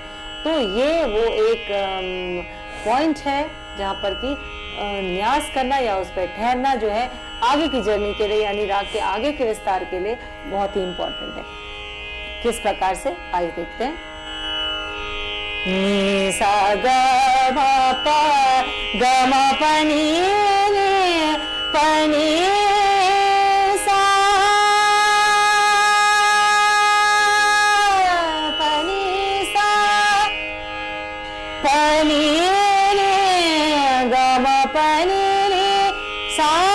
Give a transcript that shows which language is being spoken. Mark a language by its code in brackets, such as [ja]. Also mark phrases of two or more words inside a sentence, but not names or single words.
[hi] तो ये वो एक पॉइंट है जहाँ पर कि न्यास करना या उस पर ठहरना जो है आगे की जर्नी के लिए, यानी राग के आगे के विस्तार के लिए बहुत ही इंपॉर्टेंट है। किस प्रकार से, आइए देखते हैं। नि सा ग म प ग म प नि रे प नि सा प नि सा प नि रे ग म प नि रे सा